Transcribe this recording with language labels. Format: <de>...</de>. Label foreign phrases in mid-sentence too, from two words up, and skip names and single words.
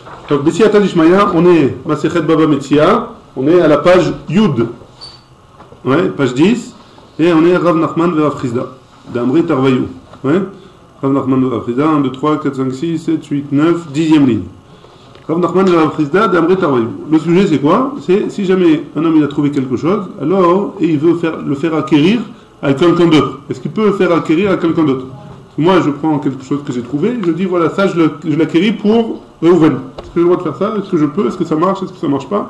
<fr>Donc,</fr> <arc>בסייעתא דשמיא,</arc> <fr>on est Masechet Baba Metzia, on est à la page Yud, ouais, page 10, et on est Rav Nachman ve Rav Chizda,</fr> <arc>דאמרי תרוייהו.</arc> <fr>Ouais, Rav Nachman ve Rav Chizda, 1, 2, 3, 4, 5, 6, 7, 8, 9, 10e ligne. Rav Nachman ve Rav Chizda,</fr> <arc>דאמרי תרוייהו.</arc> <fr>Le sujet, c'est quoi? C'est si jamais un homme il a trouvé quelque chose, alors, et il veut le faire acquérir à quelqu'un d'autre. Est-ce qu'il peut le faire acquérir à quelqu'un d'autre? Moi, je prends quelque chose que j'ai trouvé, je dis voilà, ça, je l'acquéris pour Reuven. Est-ce que j'ai le droit de faire ça? Est-ce que je peux? Est-ce que ça marche? Est-ce que ça marche pas?</fr>